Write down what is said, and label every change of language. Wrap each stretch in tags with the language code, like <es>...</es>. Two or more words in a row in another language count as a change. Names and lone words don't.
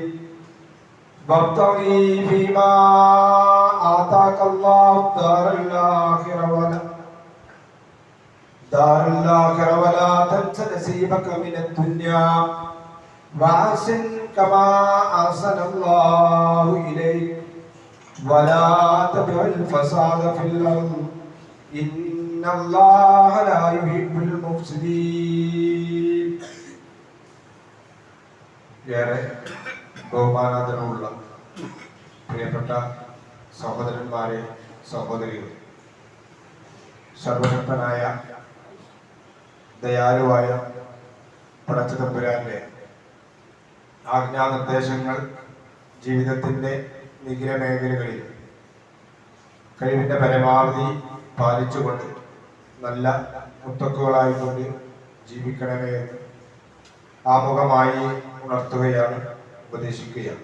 <ar>وابتغ فيما آتاك الله الدار الآخرة ولا تنس نصيبك من الدنيا وأحسن كما أحسن الله إليك ولا تبغ الفساد في الأرض إن الله لا يحب المفسدين.</ar> <ml>ഏറെ ബഹുമാനാദരവുള്ള പ്രിയപ്പെട്ട സഹോദരന്മാരെ, സഹോദരികളെ, സർവശക്തനായ ദയാലുവായ പടച്ചതമ്പുരാന്റെ ആജ്ഞാനിർദ്ദേശങ്ങൾ ജീവിതത്തിന്റെ നിഖില മേഖലകളിൽ കഴിവിന്റെ പരമാവധി പാലിച്ചുകൊണ്ട് നല്ല മുത്തക്കുകളായിക്കൊണ്ട് ജീവിക്കണമേ എന്ന് ആമുഖമായി ഉണർത്തുകയാണ്, ഉപദേശിക്കുകയാണ്.</ml>